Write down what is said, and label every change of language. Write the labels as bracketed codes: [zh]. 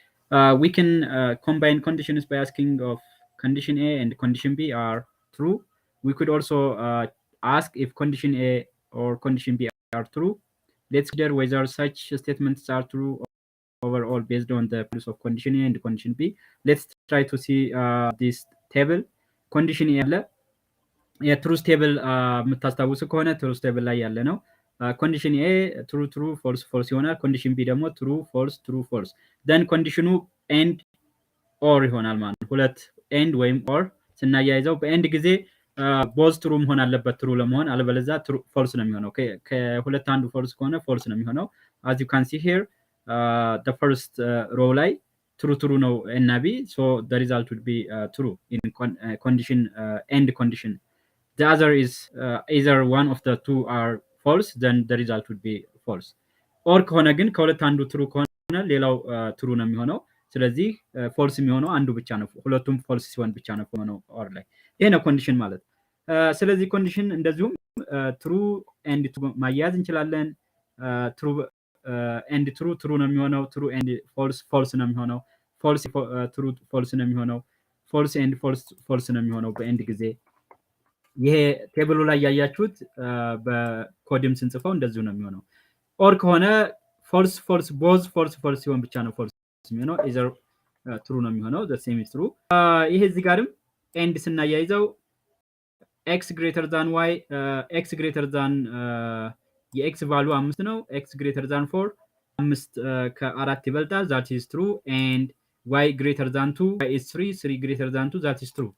[en] We can combine conditions by asking of condition A and condition B are true. We could also ask if condition A or condition B are true. Let's consider whether such statements are true overall based on the values of condition A and condition B. Let's try to see this table. Condition A [am] ያለ የትሩዝ ቴብል የምታስታውሱ ከሆነ ትሩዝ ቴብል ላይ ያለ ነው። ኮንዲሽን ኤ ትሩ ትሩ ፎልስ ፎልስ ይሆናል። ኮንዲሽን ቢ ደግሞ ትሩ ፎልስ then ኮንዲሽኑ ኤንድ ኦር ይሆናል ማለት ነው። ሁለት ኤንድ ወይም ኦር ስናያይዘው በኤንድ ጊዜ ቦዝ ትሩ መሆን አለበት ትሩ ለመሆን፣ አለበለዚያ ትሩ ፎልስ ነው የሚሆነው። ከሁለት አንዱ ፎልስ ከሆነ ፎልስ ነው የሚሆነው። [en] as you can see here the first row ላይ ትሩ ነው እና ቢ, so the result would be true in condition end condition. The other is either one of the two are false, then the result would be false. [am] or ከሆነ ግን ከሁለት አንዱ ትሩ ከሆነ ሌላው ትሩ ነው የሚሆነው። ስለዚህ ፎልስ የሚሆነው አንዱ ብቻ ነው። ሁለቱም ፎልስ ሲሆን ብቻ ነው የሚሆነው ኦር ላይ። ይሄ ነው ኮንዲሽን ማለት። ስለዚህ ኮንዲሽን እንደዚሁም ትሩ ኤንድ ትሩ ማያያዝ እንችላለን። ትሩ ኤንድ ትሩ ነው የሚሆነው። ትሩ ኤንድ ፎልስ ነው የሚሆነው። ፎልስ ትሩ ፎልስ ነው የሚሆነው። ፎልስ ኤንድ ፎልስ ነው የሚሆነው በኤንድ ጊዜ። ይሄ ቴብሉ ላይ ያያችሁት በኮድም ስንጽፈው እንደዚሁ ነው የሚሆነው። ኦር ከሆነ ፎልስ ቦዝ ፎልስ ሲሆን ብቻ ነው ፎልስ የሚሆነው። ኢዘር ትሩ ነው የሚሆነው። [en] the same is true. [am] ይሄ እዚህ ጋርም ኤንድ ስናያይዘው [en] x greater than y, x greater than [am] የኤክስ ቫልዩ 5 ነው። [en] x greater than 4 [am] 5 ከ4 ይበልጣል። [en] that is true. and y greater than 2 y is 3 greater than 2 that is true.